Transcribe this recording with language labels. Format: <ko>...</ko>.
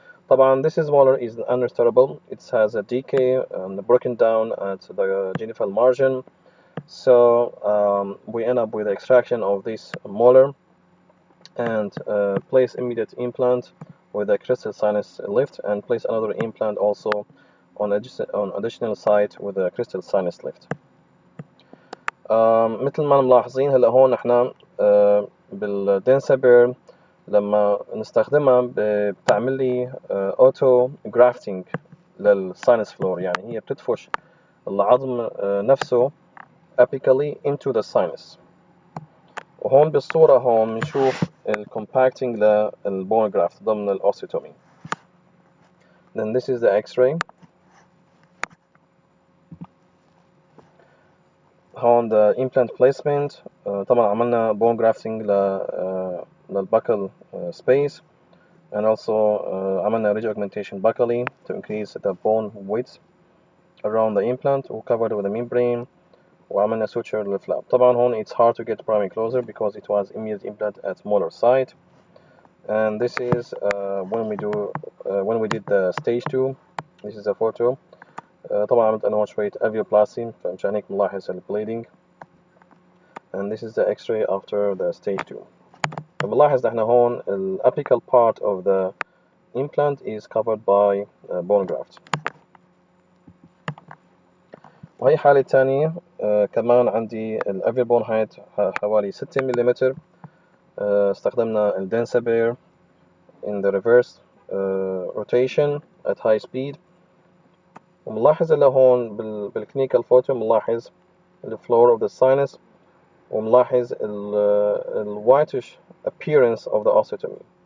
<ar>طبعا</ar> <en>this is molar is unrestorable. It has a decay and broken down at the gingival margin, so we end up with the extraction of this molar and place immediate implant with a crystal sinus lift, and place another implant also on additional site with a crystal sinus lift.</en> <ar>مثل ما ملاحظين هلا هون احنا بالدنسابير لما نستخدمها بتعمل لي اوتو جرافتنج للساينس فلور، يعني هي بتدفش العظم نفسه</ar> <en>apically into the sinus.</en> <ar>وهون بالصورة هون بنشوف الcompacting للبون جرافت ضمن الاوستيوتومي.</ar> <en>Then this is the X-ray. هون the implant placement.</en> <ar>طبعا عملنا</ar> <en>bone grafting للbuccal space, and also عملنا ridge augmentation buccally to increase the bone width around the implant, وcovered with a membrane, وعملنا suture للفلاب.</en> <ar>طبعا هون</ar> <en>it's hard to get primary closure because it was immediate implant at molar site. And this is when we did the stage 2. This is a photo.</en> <ar>طبعا عملت أنا شوية alveoplasty فمشان هيك ملاحظ البليدنج.</ar> <en>And this is the X-ray after the stage 2.</en> <ar>فبنلاحظ نحن هون</ar> <en>ال apical part of the implant is covered by bone graft.</en> <ar>وهي حالة تانية كمان عندي ال</ar> <en>average bone height</en> <ar>حوالي 6 ملم. استخدمنا</ar> <en>ال Densification in the reverse rotation at high speed.</en> <ar>وملاحظ اللي هون بالكلينيكال فوتو ملاحظ ال</ar> <en>floor of the sinus،</en> <ar>وملاحظ ال</ar> <en>whitish appearance of the osteotomy.</en>